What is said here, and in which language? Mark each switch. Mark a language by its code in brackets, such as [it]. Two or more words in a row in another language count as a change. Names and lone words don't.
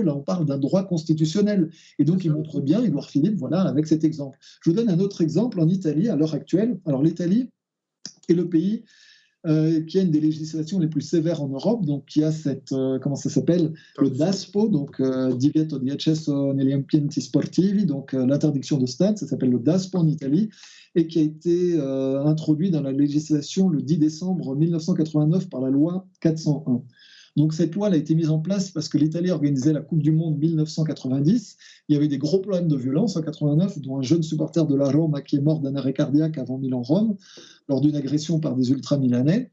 [fr] Là, on parle d'un droit constitutionnel. Et donc, il montre bien, Edouard Philippe, voilà, avec cet exemple. Je vous donne un autre exemple en Italie, à l'heure actuelle. Alors, l'Italie est le pays qui a une des législations les plus sévères en Europe, donc qui a cette, comment ça s'appelle, le DASPO, donc [it] divieto di accesso negli ambienti sportivi, [fr] donc l'interdiction de stade, ça s'appelle le DASPO en Italie, et qui a été introduit dans la législation le 10 décembre 1989 par la loi 401. Donc cette loi elle a été mise en place parce que l'Italie organisait la Coupe du Monde 1990. Il y avait des gros problèmes de violence en 89, dont un jeune supporter de la Roma qui est mort d'un arrêt cardiaque avant Milan-Rome, lors d'une agression par des ultra-milanais.